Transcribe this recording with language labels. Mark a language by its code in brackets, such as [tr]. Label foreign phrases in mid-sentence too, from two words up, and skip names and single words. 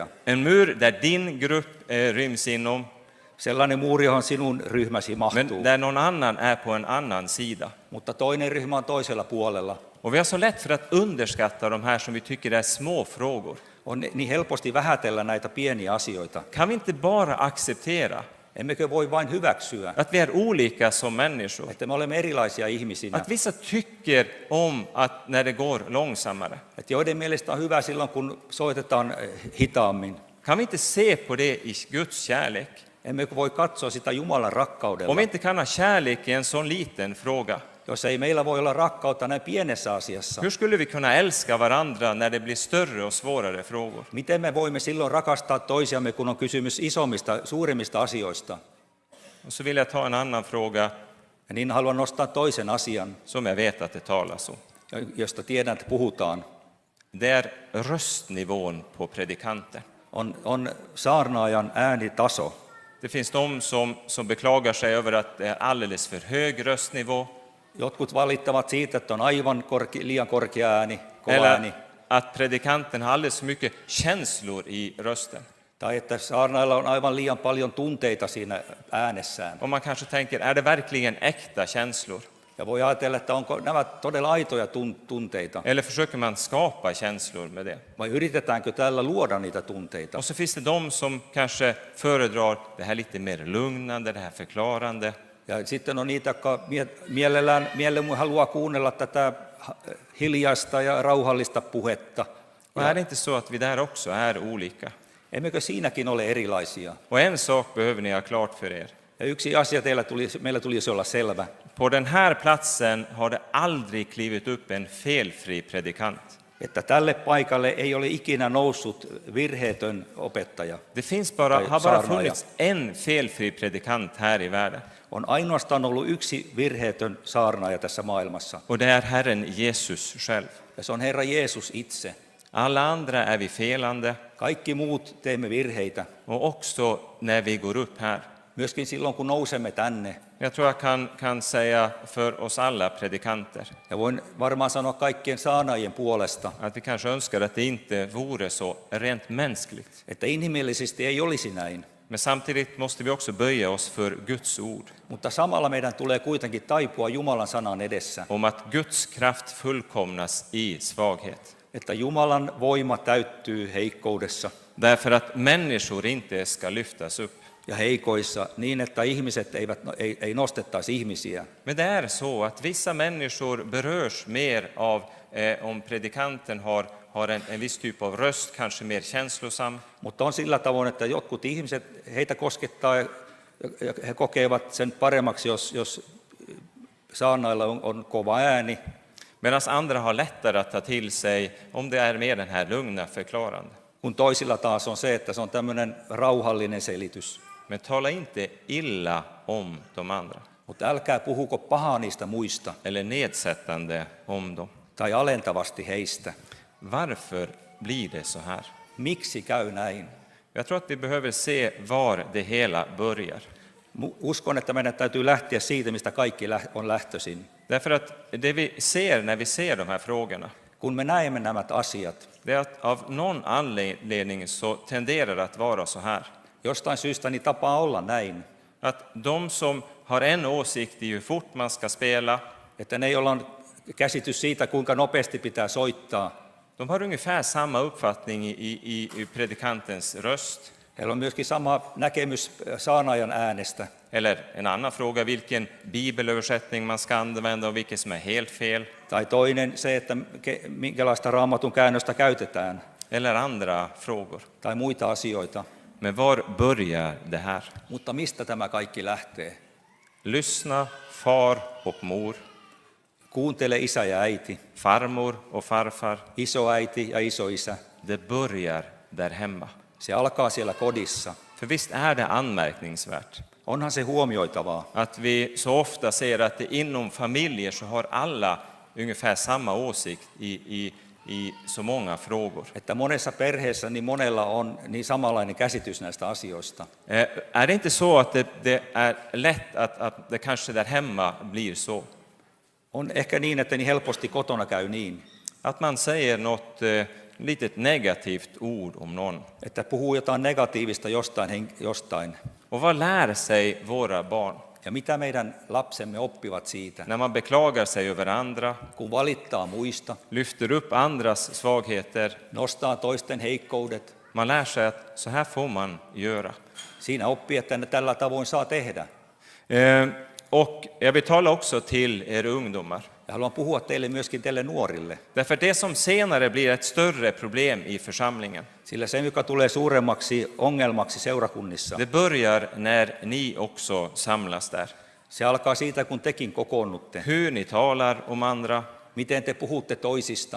[sv] En mur där din grupp ryms inom, [fi] Sellainen muuri, johon sinun ryhmäsi mahtuu, [sv] men där någon annan är på en annan sida. [fi] mutta toinen ryhmä on toisella puolella. [sv] Och vi har så lätt för att underskatta de här som vi tycker är små frågor. [fi] On niin helposti vähätellä näitä pieniä asioita. [sv] Kan vi inte bara acceptera [fi] Emmekö voi vain hyväksyä, [sv] att vi är olika som människor? [fi] että me olemme erilaisia ihmisinä, [sv] Att vissa tycker om att när det går långsammare. [fi] että joiden mielestä on hyvä silloin, kun soitetaan hitaammin. [sv] Kan vi inte se på det i Guds kärlek? [fi] Emmekö voi katsoa sitä Jumalan rakkaudella, [sv] Om vi inte kan ha kärlek i en sån liten fråga, [fi] jos ei meillä voi olla rakkautta näin pienessä asiassa. [sv] hur skulle vi kunna älska varandra när det blir större och svårare frågor? [fi] Miten me voimme silloin rakastaa toisiamme, kun on kysymys isommista, suurimmista asioista? [sv] Och så vill jag ta en annan fråga [fi] Ja niin haluan nostaa toisen asian, [sv] som jag vet att det talas om. [fi] josta tiedän, että puhutaan. [sv] Det är röstnivån på predikanten. [fi] On saarnaajan äänitaso. [sv] Det finns de som beklagar sig över att det är alldeles för hög röstnivå, [fi] Jotkut valittavat siitä, että on aivan liian korkea ääni, kova ääni. [sv] eller att predikanten har alldeles för mycket känslor i rösten. [fi] Tai että saarnailla on aivan liian paljon tunteita siinä äänessään. [sv] Och man kanske tänker, är det verkligen äkta känslor? [fi] Ja voi ajatella, että onko nämä todella aitoja tunteita, [sv] Eller försöker man skapa känslor med det? [fi] vai yritetäänkö tällä luoda niitä tunteita. [sv] Och så finns det de som kanske föredrar det här lite mer lugnande, det här förklarande. [fi] Ja sitten on niitä, jotka mielellään haluaa kuunnella tätä hiljaista ja rauhallista puhetta. [sv] Och är det inte så att vi där också är olika? [fi] Emmekö siinäkin ole erilaisia? [sv] Och en sak behöver ni ha klart för er. [fi] Ja yksi asia meillä tulisi olla selvä. [sv] På den här platsen har det aldrig klivit upp en felfri predikant. [fi] Että tälle paikalle ei ole ikinä noussut virheetön opettaja. [sv] Det har bara [fi] saarnaaja. [sv] funnits en felfri predikant här i världen. [fi] On ainoastaan ollut yksi virheetön saarnaaja tässä maailmassa, [sv] Och det är Herren Jesus själv. [fi] ja se on Herra Jeesus itse. [sv] Alla andra är vi felande, [fi] Kaikki muut teemme virheitä, [sv] och också när vi går upp här. [fi] myöskin silloin kun nousemme tänne. [sv] Jag tror jag kan säga för oss alla predikanter [fi] Ja voin varmaan sanoa kaikkien saarnaajien puolesta, [sv] att vi kanske önskar att det inte vore så rent mänskligt. [fi] että inhimillisesti ei olisi näin. [sv] Men samtidigt måste vi också böja oss för Guds ord, [fi] Mutta samalla meidän tulee kuitenkin taipua Jumalan sanan edessä, [sv] om att Guds kraft fullkomnas i svaghet. [fi] että Jumalan voima täyttyy heikkoudessa [sv] Därför att människor inte ska lyftas upp. [fi] ja heikoissa niin, että ihmiset ei nostettaisi ihmisiä. [sv] Men det är så att vissa människor berörs mer av om predikanten har en viss typ av röst, kanske mer känslosam. [fi] Mutta on sillä tavoin, että jotkut ihmiset, heitä koskettaa ja he kokevat sen paremmaksi, jos saarnailla on kova ääni. [sv] Medan andra har lättare att ta till sig om det är med den här lugna förklarande. [fi] Kun toisilla taas on se, että se on tämmöinen rauhallinen selitys. [sv] Men tala inte illa om de andra. [fi] Mutta älkää puhuko pahaa niistä muista [sv] Eller nedsättande om dem. [fi] tai alentavasti heistä. [sv] Varför blir det så här? [fi] Miksi käy näin? [sv] Jag tror att vi behöver se var det hela börjar. [fi] Uskon, että meidän täytyy lähteä siitä, mistä kaikki on lähtöisin. [sv] Därför att det vi ser när vi ser de här frågorna, [fi] Kun me näemme nämä asiat, [sv] det är att av någon anledning så tenderar det att vara så här. [fi] jostain syystä niin tapaa olla näin, [sv] Att de som har en åsikt i hur fort man ska spela, [fi] että ne, joilla on käsitys siitä, kuinka nopeasti pitää soittaa, [sv] de har ungefär samma uppfattning i predikantens röst. [fi] heillä on myöskin sama näkemys saarnaajan äänestä. [sv] Eller en annan fråga, vilken bibelöversättning man ska använda och vilket som är helt fel. [fi] Tai toinen se, että minkälaista raamatun käännöstä käytetään, [sv] Eller andra frågor. [fi] tai muita asioita. [sv] Men var börjar det här? [fi] Mutta mistä tämä kaikki lähtee? [sv] Lyssna, far och mor, [fi] Kuuntele isä ja äiti, [sv] farmor och farfar. [fi] isoäiti ja isoisä. [sv] Det börjar där hemma. [fi] Se alkaa siellä kodissa. [sv] För visst är det anmärkningsvärt [fi] Onhan se huomioitavaa, [sv] att vi så ofta ser att inom familjer så har alla ungefär samma åsikt i så många frågor. [fi] että monessa perheessä niin monella on niin samanlainen käsitys näistä asioista. [sv] Är det inte så att det är lätt att det kanske där hemma blir så? [fi] On ehkä niin, että niin helposti kotona käy niin, [sv] Att man säger något litet negativt ord om någon. [fi] että puhuu jotain negatiivista jostain. [sv] Och vad lär sig våra barn? [fi] Ja mitä meidän lapsemme oppivat siitä? [sv] När man beklagar sig över andra, [fi] Kun valittaa muista, [sv] lyfter upp andras svagheter, [fi] nostaa toisten heikkoudet, [sv] man lär sig att så här får man göra. [fi] siinä oppii, että tällä tavoin saa tehdä. [sv] Och jag vill tala också till er ungdomar. [fi] Ja haluan puhua teille myöskin teille nuorille, [sv] Därför det som senare blir ett större problem i församlingen, [fi] sillä se, joka tulee suuremmaksi ongelmaksi seurakunnissa, [sv] det börjar när ni också samlas där. [fi] se alkaa siitä, kun tekin kokoonnutte. [sv] Hur ni talar om andra, [fi] Miten te puhutte toisista